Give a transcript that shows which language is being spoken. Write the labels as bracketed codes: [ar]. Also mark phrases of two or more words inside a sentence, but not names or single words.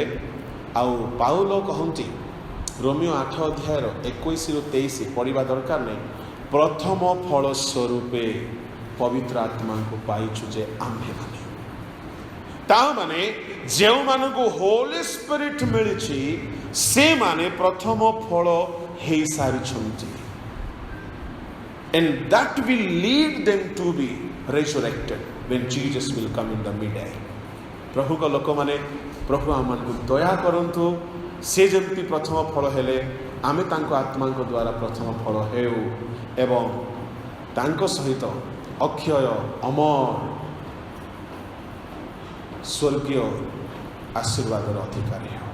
[or] ଆଉ ପାଉଲ କହନ୍ତି ରୋମିଓ 8 ଅଧ୍ୟାୟର 21-23 ପଢ଼ିବା ଦରକାର ନାହିଁ। ପ୍ରଥମ ଫଳ ସ୍ୱରୂପେ ପବିତ୍ର ଆତ୍ମାଙ୍କୁ ପାଇଛୁ ଯେ ଆମ୍ଭେମାନେ। ତାମାନେ ଯେଉଁମାନଙ୍କୁ [en] Holy Spirit [or] ମିଳିଛି ସେମାନେ ପ୍ରଥମ ଫଳ ହେଇସାରିଛନ୍ତି। [en] And that will lead them to be resurrected when Jesus will come in the mid-air. [or] ପ୍ରଭୁଙ୍କ ଲୋକମାନେ, ପ୍ରଭୁ ଆମମାନଙ୍କୁ ଦୟା କରନ୍ତୁ। ସେ ଯେମିତି ପ୍ରଥମ ଫଳ ହେଲେ, ଆମେ ତାଙ୍କ ଆତ୍ମାଙ୍କ ଦ୍ୱାରା ପ୍ରଥମ ଫଳ ହେଉ ଏବଂ ତାଙ୍କ ସହିତ ଅକ୍ଷୟ ଅମର ସ୍ୱର୍ଗୀୟ ଆଶୀର୍ବାଦର ଅଧିକାରୀ ହେଉ।